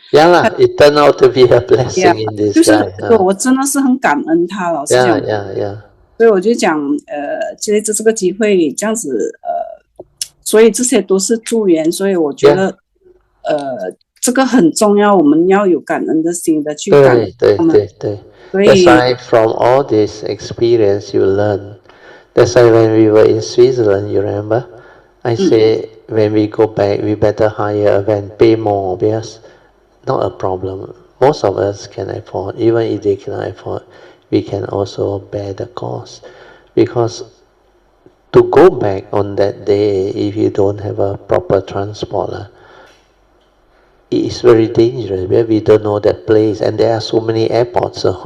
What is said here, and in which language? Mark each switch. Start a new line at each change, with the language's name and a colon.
English: it turned out to be a blessing in this guy。
Chinese: 就是我真的是很感恩他，老实讲。所以我就讲，借着这个机会这样子，所以这些都是助缘，所以我觉得，这个很重要，我们要有感恩的心的去感恩他们。对。
English: That's why from all this experience you learn. That's why when we were in Switzerland, you remember, I say when we go back, we better hire a van, pay more because not a problem. Most of us can afford, even if they cannot afford. We can also bear the cost, because to go back on that day, if you don't have a proper transport, it is very dangerous where we don't know that place, and there are so many airports.